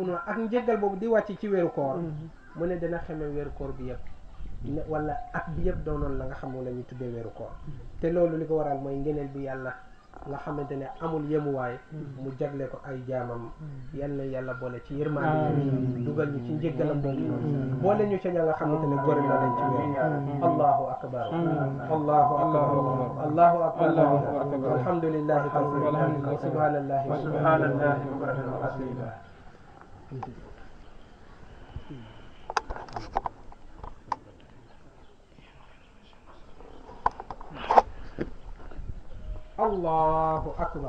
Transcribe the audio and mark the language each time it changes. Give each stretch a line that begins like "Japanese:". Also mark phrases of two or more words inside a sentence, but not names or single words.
Wolof: noonu ak njëggal boobu di wàcc ci weeru koor mu ne dana xeme weeru koor bi yëpp wala at bi yëpp doonoon la nga xam la ñuy tuddee weeru koor te loolu li ko waral mooy ngeneel bi yàlla nga xamante ne amul yemuwaay mu jagle ko ay jaamam yal na yàlla boole ci yërmande dugal ñu ci njëggalam boobu noonu boole ñu ca ña nga xamante ne góor na leen ci weer
Arabic: الله أكبر الله أكبر الله أكبر الحمد لله كثيرا وسبحان الله وسبحان الله بكرة وأصيلا الله أكبر